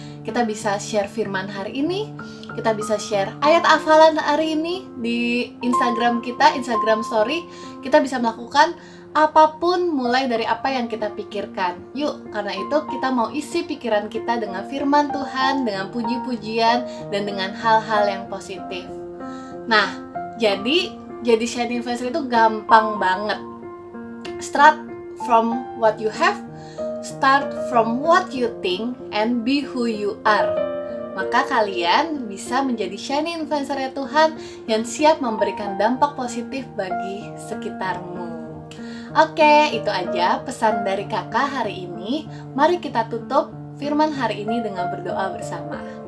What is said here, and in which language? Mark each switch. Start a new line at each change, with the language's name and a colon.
Indonesian: Kita bisa share firman hari ini, kita bisa share ayat hafalan hari ini di Instagram kita, Instagram Story. Kita bisa melakukan apapun mulai dari apa yang kita pikirkan. Yuk, karena itu kita mau isi pikiran kita dengan firman Tuhan, dengan puji-pujian, dan dengan hal-hal yang positif. Nah, jadi shine influencer itu gampang banget.
English: Start from what you have, start from what you think, and be who you are.
Indonesian: Maka kalian bisa menjadi shining influencer ya Tuhan yang siap memberikan dampak positif bagi sekitarmu. Oke, itu aja pesan dari kakak hari ini. Mari kita tutup firman hari ini dengan berdoa bersama.